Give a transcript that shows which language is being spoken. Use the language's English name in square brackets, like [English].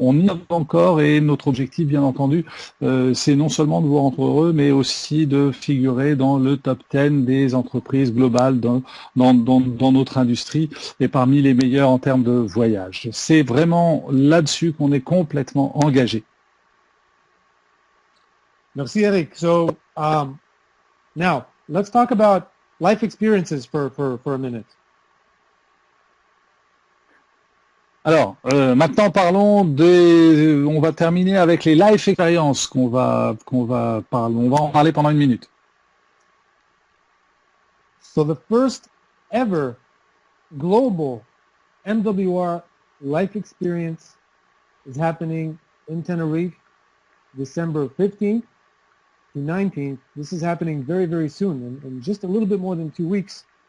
[French] On y va encore et notre objectif, bien entendu, c'est non seulement de vous rendre heureux, mais aussi de figurer dans le top 10 des entreprises globales dans notre industrie et parmi les meilleures en termes de voyage. C'est vraiment là-dessus qu'on est complètement engagé. Merci, Eric. [English] So now let's talk about life experiences for a minute. [French] Alors, maintenant parlons on va terminer avec les life experiences on va en parler pendant une minute. [English] So the first ever global MWR life experience is happening in Tenerife, December 15th to 19th. This is happening very, very soon, in just a little bit more than 2 weeks.